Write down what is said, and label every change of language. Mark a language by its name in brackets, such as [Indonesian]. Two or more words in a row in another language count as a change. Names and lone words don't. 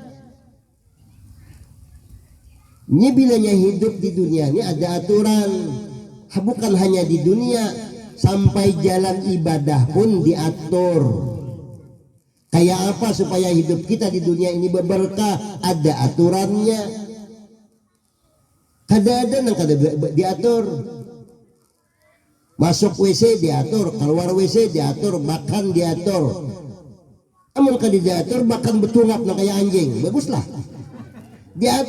[Indonesian] Ini bilanya hidup di dunia ini ada aturan. Bukan hanya di dunia, sampai jalan ibadah pun diatur. Kayak apa supaya hidup kita di dunia ini berberkah? Ada aturannya. Kada yang kada diatur. Masuk WC diatur, keluar WC diatur, makan diatur. [Banjar] Amun kada diatur makan betungap na kayak anjing, baguslah.